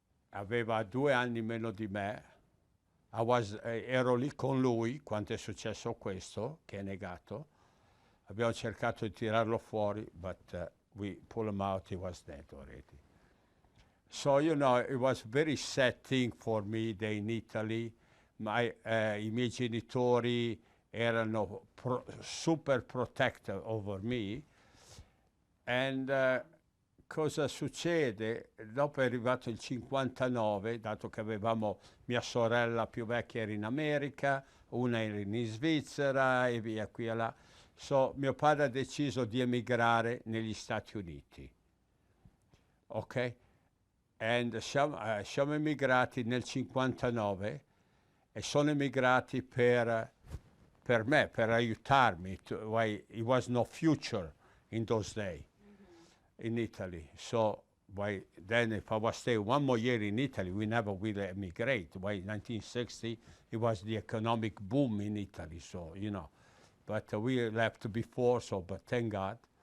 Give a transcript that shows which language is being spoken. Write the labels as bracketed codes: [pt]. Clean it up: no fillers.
[it] Aveva 2 anni meno di me, ero lì con lui quando è successo questo, che è negato. Abbiamo cercato di tirarlo fuori, [en] but we pull him out, he was dead already. So, it was very sad thing for me there in Italy. [it] I miei genitori erano super [en] protective over me. [it] And cosa succede? Dopo è arrivato il 59, dato che avevamo mia sorella più vecchia era in America, una era in Svizzera e via qui e là. So, mio padre ha deciso di emigrare negli Stati Uniti. Ok? E siamo emigrati nel 59 e sono emigrati per me, per aiutarmi. [en] It was no future in those days in Italy. So then if I was stay one more year in Italy, we never will emigrate. In 1960, it was the economic boom in Italy, so, But we left before, but thank God.